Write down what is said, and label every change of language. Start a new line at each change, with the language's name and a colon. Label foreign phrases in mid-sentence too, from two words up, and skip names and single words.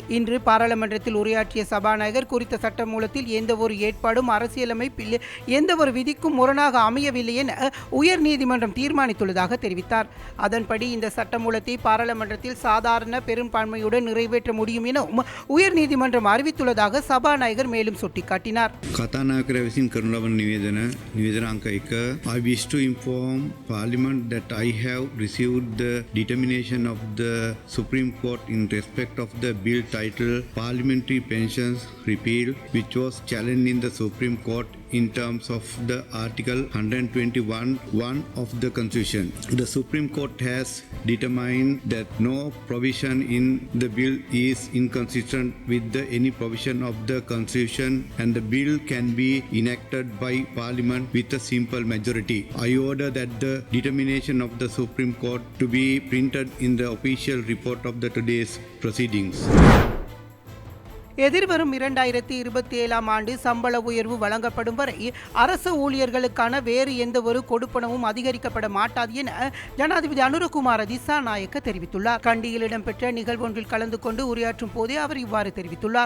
Tamil: இன்று பாராளுமன்றத்தில் உரையாற்றிய சபாநாயகர் குறித்த சட்டமூலத்தில் எந்தவொரு ஏற்பாடும் அரசியலமைப்பில் எந்தவொரு விதிக்கும் முரணாக அமையவில்லை என உயர்நீதிமன்றம் தீர்மானித்துள்ளதாக தெரிவித்தார். அதன்படி இந்த சட்டமூலத்தை பாராளுமன்றத்தில் சாதாரண பெரும்பான்மையுடன் நிறைவேற்ற முடியும் எனவும் உயர்நீதிமன்றம் அறிவித்துள்ளதாக சபாநாயகர் மேலும் சுட்டிக்காட்டினார்.
Sinhala: නිවේදන අංක 1
English: I wish to inform Parliament that I have received the determination of the Supreme Court in respect of the bill titled Parliamentary Pensions Repeal, which was challenged in the Supreme Court in terms of the Article 121(1) of the Constitution. The Supreme Court has determined that no provision in the bill is inconsistent with any provision of the Constitution, and the bill can be enacted by Parliament with a simple majority. I order that the determination of the Supreme Court to be printed in the official report of the today's proceedings.
Tamil: எதிர்வரும் 2027ஆம் ஆண்டு சம்பள உயர்வு வழங்கப்படும் வரை அரசு ஊழியர்களுக்கான வேறு எந்த ஒரு கொடுப்பனவும் அதிகரிக்கப்பட மாட்டாது என ஜனாதிபதி அனுரகுமார திசாநாயக்க தெரிவித்துள்ளார். கண்டியில் இடம்பெற்ற நிகழ்வொன்றில் கலந்து கொண்டு உரையாற்றும் போதே அவர் இவ்வாறு தெரிவித்துள்ளார்.